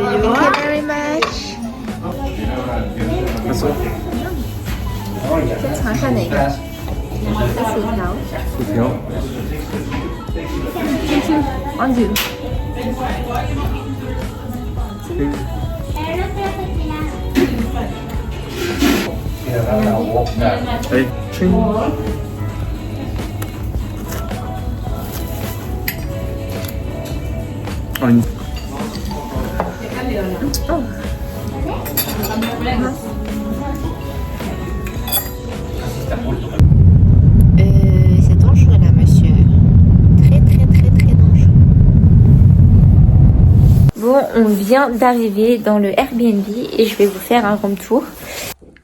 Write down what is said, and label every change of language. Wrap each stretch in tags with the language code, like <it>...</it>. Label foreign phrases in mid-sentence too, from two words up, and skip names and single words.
<en>Thank you very much.</en> <zh>尝一下哪个？薯条。薯条。忘记了。哎，吹。啊你。</zh> <fr>C'est dangereux là, monsieur. Très dangereux. Bon, on vient d'arriver dans le Airbnb et je vais vous faire un</fr> <en>room tour.</en>